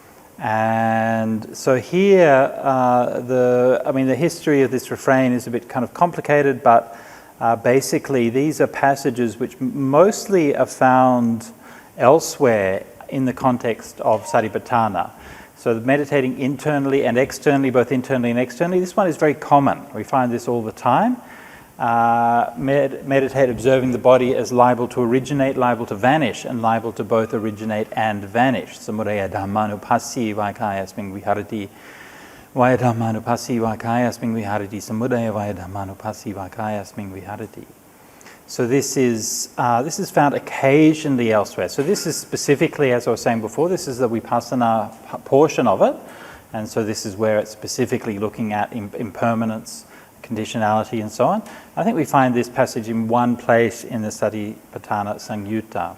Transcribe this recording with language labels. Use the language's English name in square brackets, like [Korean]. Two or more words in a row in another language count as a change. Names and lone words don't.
[English] And so here, the history of this refrain is a bit kind of complicated, but basically these are passages which mostly are found elsewhere in the context of Satipatthana. So meditating internally and externally, both internally and externally, this one is very common. We find this all the time. Meditate observing the body as liable to originate, liable to vanish, and liable to both originate and vanish. [Pali] Samudaya dhammanupassi vaikayasming viharati. Vaya dhammanupassi vaikayasming viharati. Samudaya vaya dhammanupassi vaikayasming viharati. [English] So this is found occasionally elsewhere. So this is specifically, as I was saying before, this is the vipassana portion of it. And so this is where it's specifically looking at impermanence, conditionality, and so on. I think we find this passage in one place in the Satipatthana Samyutta.